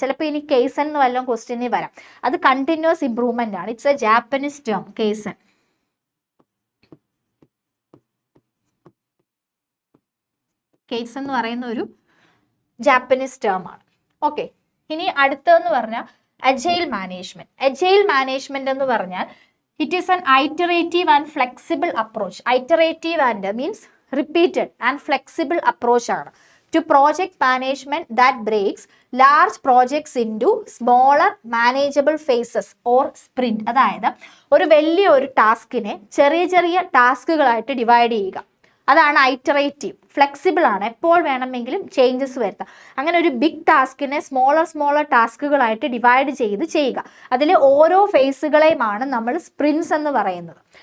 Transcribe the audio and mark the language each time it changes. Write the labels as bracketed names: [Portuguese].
[Malayalam] ചിലപ്പോൾ ഇനി കേസൻ എന്ന് വല്ലതും ക്വസ്റ്റ്യനിൽ വരാം. അത് കണ്ടിന്യൂസ് ഇംപ്രൂവ്മെന്റ് ആണ്. [English] It's a Japanese term Kaizen. [Malayalam] Kesan എന്ന് പറയുന്ന ഒരു ജാപ്പനീസ് ടേം ആണ്. ഓക്കെ, ഇനി അടുത്തതെന്ന് പറഞ്ഞാൽ അജൈൽ മാനേജ്മെന്റ്. അജൈൽ മാനേജ്മെന്റ് എന്ന് പറഞ്ഞാൽ [English] it is an iterative and flexible approach. Iterative and means repeated and flexible approach ആണ് to project management that breaks large projects into smaller manageable phases or sprint. [Malayalam] അതായത് ഒരു വലിയ ഒരു ടാസ്കിനെ ചെറിയ ചെറിയ ടാസ്കുകളായിട്ട് divide ചെയ്യുക. അതാണ് ഐറ്ററേറ്റീവ്. ഫ്ലെക്സിബിൾ ആണ്, എപ്പോൾ വേണമെങ്കിലും ചേഞ്ചസ് വരുത്താം. അങ്ങനെ ഒരു ബിഗ് ടാസ്കിനെ സ്മോളർ ടാസ്കുകളായിട്ട് ഡിവൈഡ് ചെയ്ത് ചെയ്യുക. അതിൽ ഓരോ ഫേസുകളെയുമാണ് നമ്മൾ സ്പ്രിൻസ് എന്ന് പറയുന്നത്.